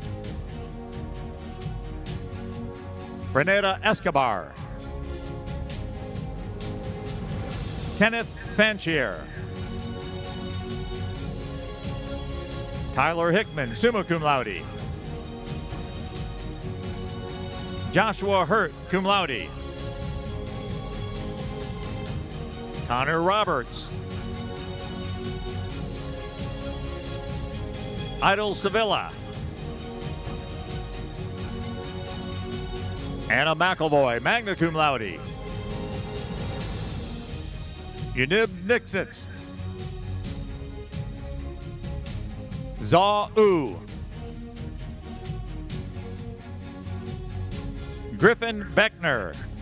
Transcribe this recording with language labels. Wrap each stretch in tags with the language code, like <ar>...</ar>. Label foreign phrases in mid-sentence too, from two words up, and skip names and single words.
<en>Renata Escobar. Kenneth Fanchier. Tyler Hickman,</en> <la>summa cum laude.</la> <en>Joshua Hurt,</en> <la>cum laude.</la> <en>Connor Roberts. Idle Sevilla. Anna McElvoy,</en> <la>magna cum laude.</la> <en>Unib Nixon. Zaw U. Griffin Beckner.</en>